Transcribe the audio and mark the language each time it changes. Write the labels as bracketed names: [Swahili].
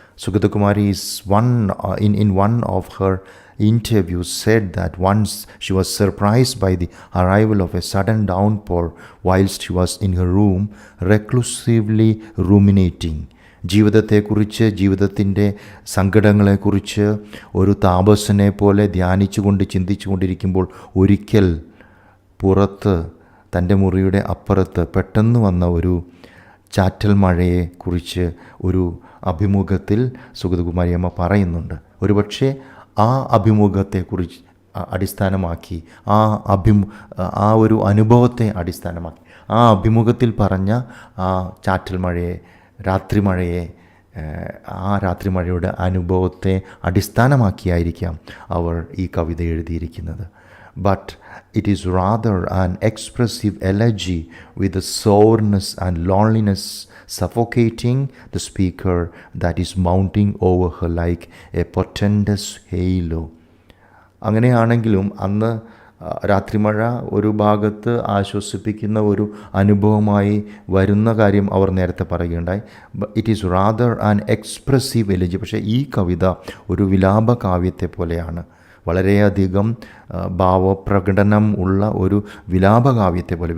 [English] Sugathakumari is in one of her interviews said that once she was surprised by the arrival of a sudden downpour whilst she was in her room reclusively ruminating. [Malayalam] ജീവിതത്തെക്കുറിച്ച്, ജീവിതത്തിൻ്റെ സങ്കടങ്ങളെക്കുറിച്ച് ഒരു താപസനെ പോലെ ചിന്തിച്ചു കൊണ്ടിരിക്കുമ്പോൾ ഒരിക്കൽ പുറത്ത്, തൻ്റെ മുറിയുടെ അപ്പുറത്ത് പെട്ടെന്ന് വന്ന ഒരു ചാറ്റൽ മഴയെക്കുറിച്ച് ഒരു അഭിമുഖത്തിൽ സുഗതകുമാരിയമ്മ പറയുന്നുണ്ട്. ഒരുപക്ഷെ ആ അഭിമുഖത്തെക്കുറിച്ച് അടിസ്ഥാനമാക്കി, ആ ഒരു അനുഭവത്തെ അടിസ്ഥാനമാക്കി, ആ അഭിമുഖത്തിൽ പറഞ്ഞ ആ ചാറ്റൽ മഴയെ, രാത്രിമഴയെ, ആ രാത്രിമഴയുടെ അനുഭവത്തെ അടിസ്ഥാനമാക്കിയായിരിക്കാം അവർ ഈ കവിത എഴുതിയിരിക്കുന്നത്. [English] But it is rather an expressive elegy with the soreness and loneliness suffocating the speaker that is mounting over her like a portentous halo. [Malayalam] അങ്ങനെയാണെങ്കിലും അന്ന് രാത്രിമഴ ഒരു ഭാഗത്ത് ആശ്വസിപ്പിക്കുന്ന ഒരു അനുഭവമായി വരുന്ന കാര്യം അവർ നേരത്തെ പറയുകയുണ്ടായി. [English] It is rather an expressive elegy. [Malayalam] പക്ഷേ ഈ കവിത ഒരു വിലാപ കാവ്യത്തെ പോലെയാണ്. വളരെയധികം ഭാവപ്രകടനം ഉള്ള ഒരു വിലാപകാവ്യത്തെ പോലെ.